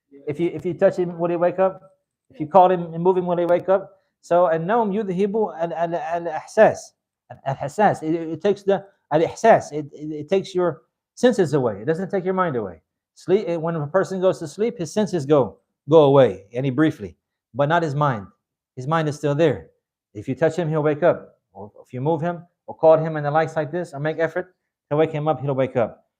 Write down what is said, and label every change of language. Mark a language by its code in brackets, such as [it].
[en] If you touch him, will he wake up? If you call him and move him, will he wake up? [ar] So النوم يذهب الإحساس. الإحساس. [en] It takes the الإحساس. It takes your senses away. It doesn't take your mind away. Sleep. When a person goes to sleep, his senses go away, and briefly, but not his mind. His mind is still there. If you touch him, he'll wake up. Or if you move him or call him and the likes like this, or make effort to wake him up, he'll wake up.